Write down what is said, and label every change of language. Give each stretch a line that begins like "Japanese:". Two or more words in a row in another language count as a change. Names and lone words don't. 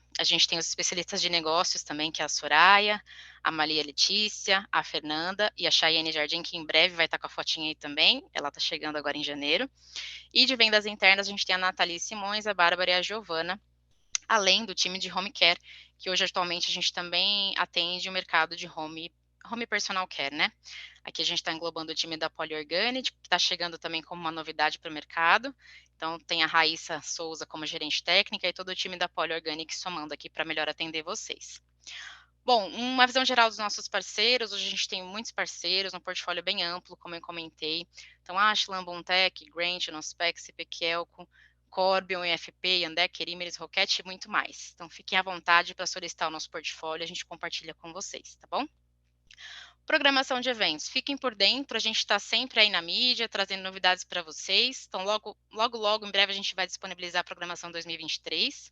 Portuguese: A gente tem os especialistas de negócios também, que é a Soraya, a Maria Letícia, a Fernanda e a Chayane Jardim, que em breve vai estar com a fotinha aí também. Ela está chegando agora em janeiro. E de vendas internas, a gente tem a Nathalie Simões, a Bárbara e a Giovana, além do time de
English: home care,
Portuguese: que hoje atualmente a gente também atende o mercado de
English: home personal care,
Portuguese: né? Aqui a gente está englobando o time da Polyorganic, que está chegando também como uma novidade para o mercado. Então tem a Raíssa Souza como gerente técnica e todo o time da Polyorganic somando aqui para melhor atender vocês. Bom, uma visão geral dos nossos parceiros, hoje a gente tem muitos parceiros, um portfólio bem amplo, como eu comentei. Então, Ashland, Bontech, Grant, Nospex, CPQelco, Corbion, EFP, Yandec, Erimeris, Rocket e muito mais. Então, fiquem à vontade para solicitar o nosso portfólio, a gente compartilha com vocês, tá bom? Programação de eventos, fiquem por dentro, a gente está sempre aí na mídia, trazendo novidades para vocês. Então, logo, em breve a gente vai disponibilizar a programação 2023.